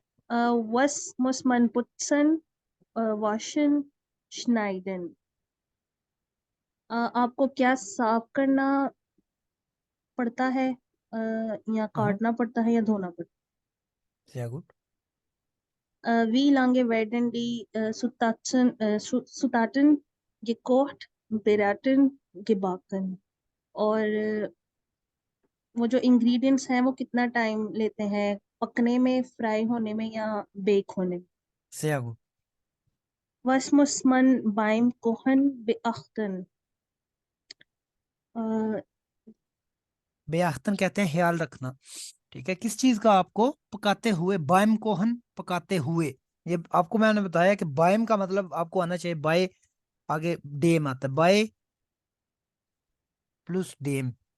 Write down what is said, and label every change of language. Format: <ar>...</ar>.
<de>was muss man putzen, waschen, schneiden।</de> <hi>आपको क्या साफ करना पड़ता है, या काटना पड़ता है या धोना पड़ता</hi> <de>sehr gut।</de> <hi>है।</hi> <de>wie lange werden die Zutaten gekocht, braten, gebacken।</de> <hi>और वो जो इंग्रेडिएंट्स हैं वो कितना टाइम लेते हैं पकने में, फ्राई होने में या बेक होने में।</hi> <de>sehr gut। Was muss man beim Kochen beachten। अ,</de> <hi>बेअख्तन कहते हैं ख्याल रखना। ठीक है, किस चीज का आपको पकाते हुए,</hi> <de>बायम कोहन</de> <hi>पकाते हुए। ये आपको मैंने बताया कि बायम का मतलब आपको आना चाहिए बाय, आगे डेम आता है, बाय प्लस डेम।</hi>